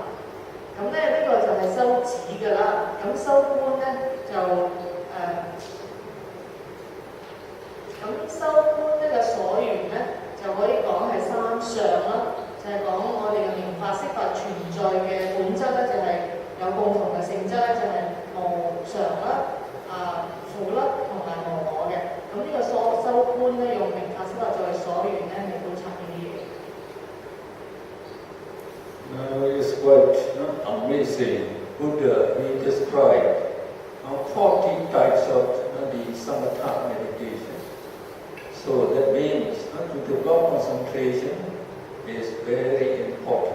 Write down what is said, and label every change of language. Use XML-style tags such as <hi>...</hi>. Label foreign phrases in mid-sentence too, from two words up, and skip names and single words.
<yue>咁咧呢個就係修止㗎啦。咁修觀咧就咁修觀呢個所緣咧就可以講係3相啦，就係講我哋嘅名法色法存在嘅本質咧，就係有共同嘅性質咧，就係無常啦、苦啦同埋無我嘅。咁呢個修觀咧用名法色法作為所緣咧嚟觀察呢啲嘢。</yue> <en>It's quite amazing. Buddha, he described 40 types of the samatha meditation. So that means to develop concentration is very important.</en>